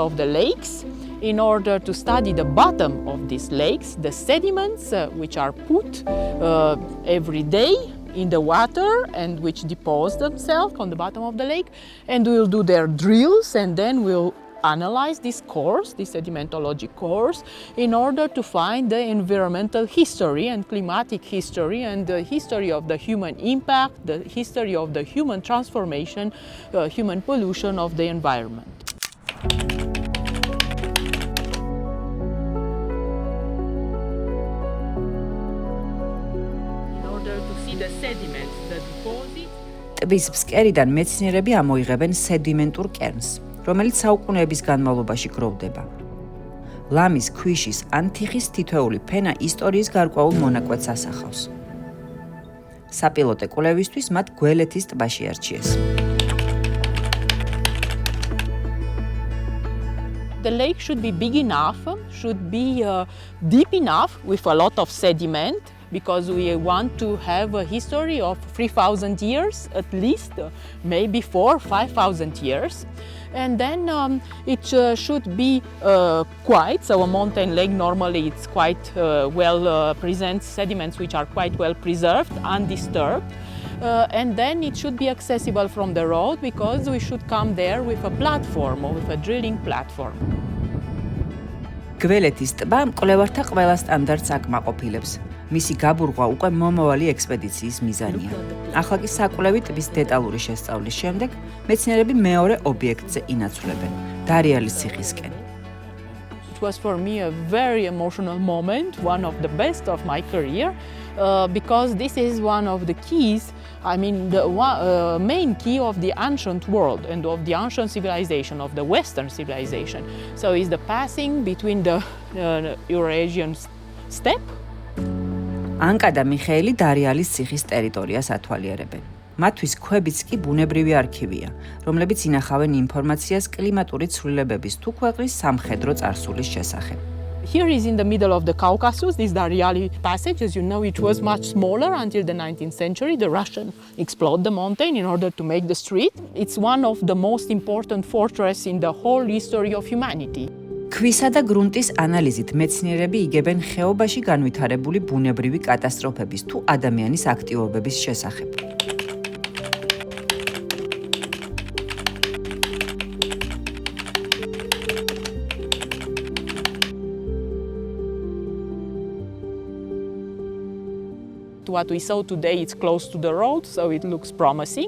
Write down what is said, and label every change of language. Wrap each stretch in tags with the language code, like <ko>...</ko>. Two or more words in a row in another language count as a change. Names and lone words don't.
<en>of the lakes, in order to study the bottom of these lakes, the sediments which are put every day in the water and which depose themselves on the bottom of the lake, and we will do their drills and then we'll analyze this cores, this sedimentologic cores, in order to find the environmental history and climatic history and the history of the human impact, the history of the human transformation, human pollution of the environment. In order to see the sediments, the deposits.</en> <ka>ტბის ფსკერიდან მეცნიერები ამოიღებენ სედიმენტურ კერნს, რომელიც საუკუნეების განმავლობაში გროვდება. ლამის, ქვიშის ან თიხის თითოეული ფენა ისტორიის გარკვეულ მონაკვეთს ასახავს. საპილოტე კვლევისთვის მათ გველეთის ტბაში არჩიეს.</ka> <en>The lake should be big enough, should be deep enough with a lot of sediment because we want to have a history of 3,000 years at least, maybe 4,000-5,000 years. And then it should be quiet, so a mountain lake normally it's quite presents sediments which are quite well preserved, undisturbed. And then it should be accessible from the road because we should come there with a platform or with a drilling platform.</en> <ka>გველეთის ტბა მკვლევართა ყველა სტანდარტს აკმაყოფილებს. მისი გაბურღვა უკვე მომავალი ექსპედიციის მიზანია. ახლა კი საკვლევი ტბის დეტალური შესწავლის შემდეგ მეცნიერები მეორე ობიექტზე ინაცვლებენ, დარიალის ციხისკენ.</ka> <en>It was for me a very emotional moment, one of the best of my career, because this is one of the keys, I mean the main key of the ancient world and of the ancient civilization, of the Western civilization. So it's the passing between the Eurasian steppe.</en> <ka>ანკა და მიხეილი დარიალის ციხის ტერიტორიას ათვალიერებენ. მათთვის ქვებიც კი ბუნებრივი არქივია, რომლებიც ინახავენ ინფორმაციას კლიმატური ცვლილებების თუ ქვეყნის სამხედრო წარსულის შესახებ.</ka> <en>Here is in the middle of the Caucasus, this Dariali passage. As you know, it was much smaller until the 19th century. The Russians explored the mountain in order to make the street. It's one of the most important fortresses in the whole history of humanity.</en> <ka>ქვისა და გრუნტის ანალიზით მეცნიერები იგებენ ხეობაში განვითარებული ბუნებრივი კატასტროფების თუ ადამიანის აქტივობების შესახებ.</ka> <en>What we saw today is close to the road, so it looks promising.</en>